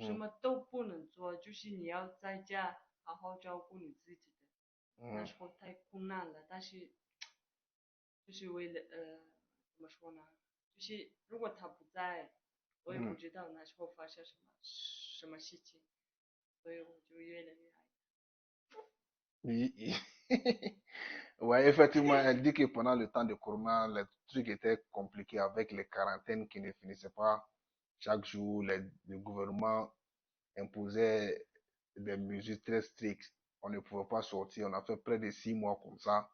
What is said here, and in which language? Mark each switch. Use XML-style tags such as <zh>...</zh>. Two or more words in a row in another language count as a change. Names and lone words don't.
<zh>什么都不能做，就是你要在家好好照顾你自己的。那时候太困难了，但是就是为了怎么说呢？就是如果他不在，我也不知道那时候发生什么事情，所以我就越来越爱他。</zh> <fr>Oui. Ouais, effectivement, elle dit que pendant le temps de Corona, les trucs étaient compliqués avec les quarantaines qui ne finissaient pas. Chaque jour, le gouvernement imposait des mesures très strictes. On ne pouvait pas sortir. On a fait près de 6 mois comme ça.</fr>